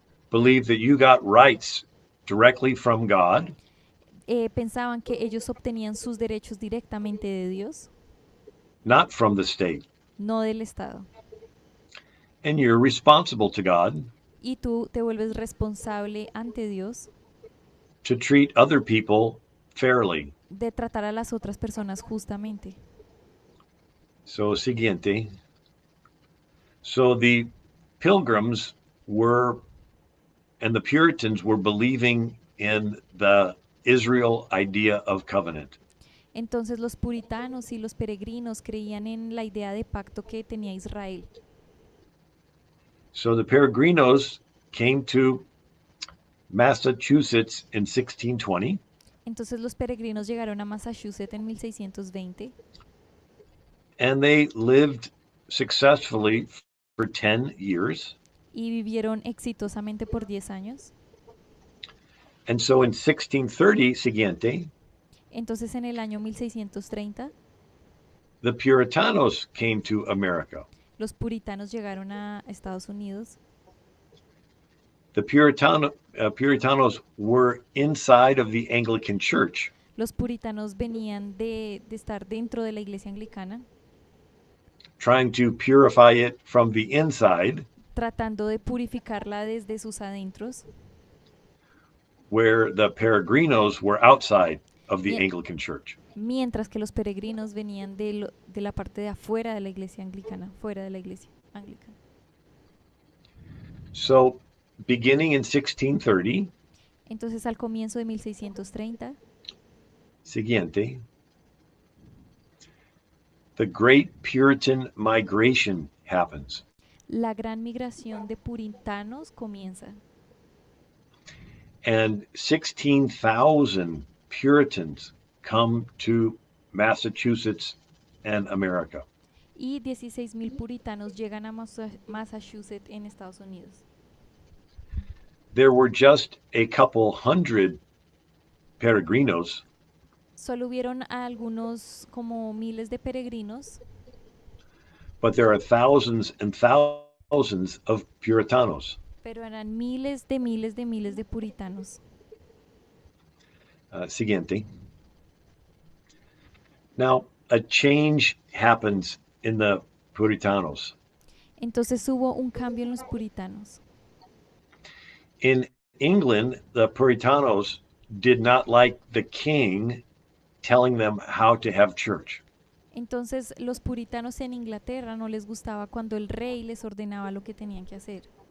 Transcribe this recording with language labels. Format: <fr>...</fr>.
<en>believed that you got rights directly from God,</en> <es>pensaban que ellos obtenían sus derechos directamente de Dios,</es> <en>not from the state.</en> <es>no del Estado.</es> <en>And you're responsible to God</en> <es>Y tú te vuelves responsable ante Dios</es> <en>to treat other people fairly.</en> <es>de tratar a las otras personas justamente. So, siguiente.</es> <en>So the Pilgrims were, and the Puritans were believing in the Israel idea of covenant.</en> <es>Entonces los puritanos y los peregrinos creían en la idea de pacto que tenía Israel.</es> <en>So the Peregrinos came to Massachusetts in 1620.</en> <es>Entonces los peregrinos llegaron a Massachusetts en 1620</es> <en>And they lived successfully for 10 years.</en> <es>y vivieron exitosamente por 10 años.</es> <en>And so in 1630,</en> <es>siguiente, Entonces en el año 1630</es> <en>the Puritanos came to America.</en> <es>los puritanos llegaron a Estados Unidos.</es> <en>The Puritanos were inside of the Anglican Church.</en> <es>Los puritanos venían de estar dentro de la iglesia anglicana,</es> <en>trying to purify it from the inside,</en> <es>tratando de purificarla desde sus adentros,</es> <en>where the peregrinos were outside of the</en> <es>mien-</es> <en>Anglican Church.</en> <es>mientras que los peregrinos venían de la parte de afuera de la iglesia anglicana, fuera de la iglesia anglicana.</es> <en>So, beginning in 1630,</en> <es>Entonces, al comienzo de 1630, siguiente,</es> <en>the Great Puritan Migration happens.</en> <es>la gran migración de puritanos comienza</es> <en>And 16,000 Puritans come to Massachusetts and America.</en> <es>y 16,000 puritanos llegan a Massachusetts en Estados Unidos.</es> <en>There were just a couple hundred peregrinos,</en> <es>Solo hubieron a algunos como miles de peregrinos,</es> <en>but there are thousands and thousands of Puritanos.</en> <es>pero eran miles de miles de miles de puritanos. Siguiente.</es> <en>Now, a change happens in the Puritanos.</en> <es>Entonces hubo un cambio en los puritanos.</es> <en>In England, the Puritanos did not like the king telling them how to have church.</en> <es>Entonces los puritanos en Inglaterra no les gustaba cuando el rey les ordenaba lo que tenían que hacer.</es>